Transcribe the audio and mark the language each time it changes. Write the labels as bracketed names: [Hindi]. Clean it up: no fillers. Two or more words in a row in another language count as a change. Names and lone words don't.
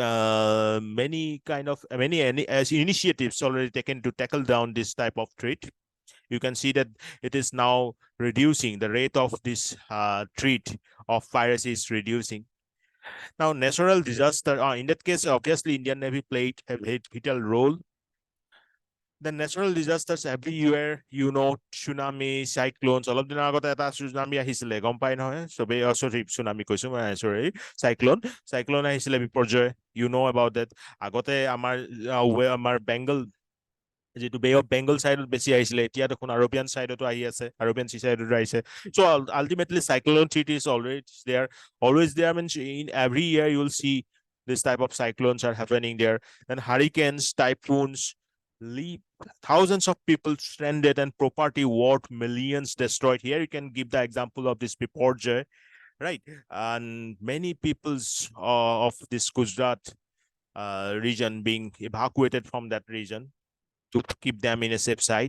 [English] initiatives already taken to tackle down this type of threat you can see that it is now reducing the rate of this threat of piracy is reducing now natural disaster in that case obviously Indian Navy played a vital role the natural disasters everywhere you know tsunami cyclones [Assamese] অলপ দিনৰ আগতে এটা [English] tsunami [Assamese] আহিছিলে গম পাই নহয় সবে [English] sorry tsunami কৈছো sorry cyclone [Assamese] আহিছিলে বিপৰ্যয় [English] you know about that [Assamese] আগতে আমাৰ বেংগল যিটো বে অফ বেংগল সাইডত বেছি আহিছিলে এতিয়া দেখোন আৰবিয়ান সাইডতো আহি আছে আৰবিয়ান সি সাইডতো আহিছে [English] so ultimately cyclone threat is always there means in every year you will see this type of cyclones are happening there then hurricanes typhoons leave thousands of people stranded and property worth millions destroyed here you can give the example of this biporjoy right and many peoples of this Gujarat region being evacuated from that region to keep them in a safe side.